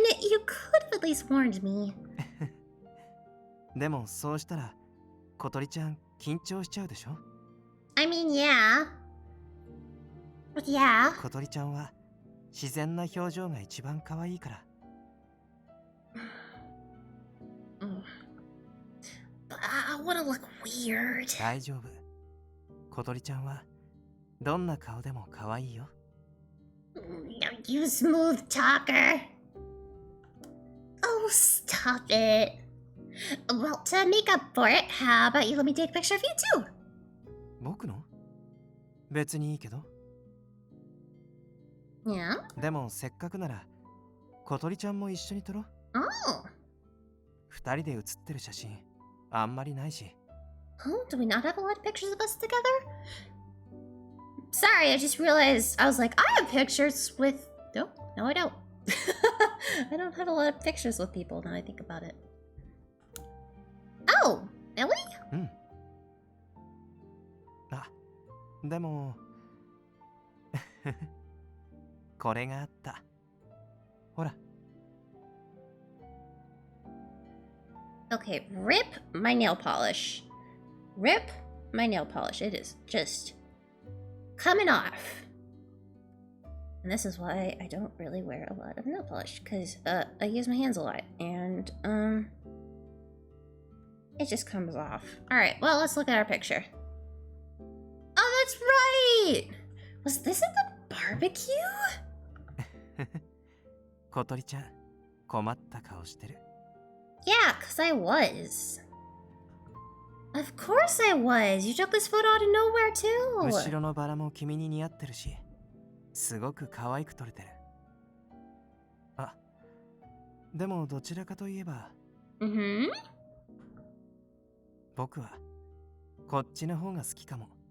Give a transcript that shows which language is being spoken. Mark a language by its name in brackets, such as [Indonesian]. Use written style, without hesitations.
[English] You could have at least warned me. [Japanese] でもそうしたら小鳥ちゃん緊張しちゃうでしょ。 [English] I mean, yeah. But yeah. [Japanese] 小鳥ちゃんは自然な表情が一番可愛いから。 [English] But I wanna look weird. [Japanese] 大丈夫。小鳥ちゃんはどんな顔でも可愛いよ。 [English] You smooth talker. Oh, stop it. Well, to make up for it, how about you let me take a picture of you too? [Japanese] 僕の？別にいいけど。 [English] Yeah? [Japanese] でもせっかくなら小鳥ちゃんも一緒に撮ろう。 [English] Oh. [Japanese] 二人で写ってる写真あんまりないし。 [English] Oh, do we not have a lot of pictures of us together? Sorry, I just realized, I was like, I have pictures with... No, I don't. I don't have a lot of pictures with people now I think about it. Oh, really? [Japanese] うん。あ、でもこれがあった。ほら。 [English] Okay, rip my nail polish. Rip my nail polish. It is just coming off. And this is why I don't really wear a lot of nail polish, because I use my hands a lot, and it just comes off. Alright, well, let's look at our picture. Oh, that's right! Was this at the barbecue? [Japanese] 小鳥ちゃん、困った顔してる。 [English] Yeah, because I was. Of course I was. You took this photo out of nowhere too. [Japanese] 後ろのバラも君に似合ってるし、すごく可愛く撮れてる。あ、でもどちらかといえば、僕はこっちの方が好きかも。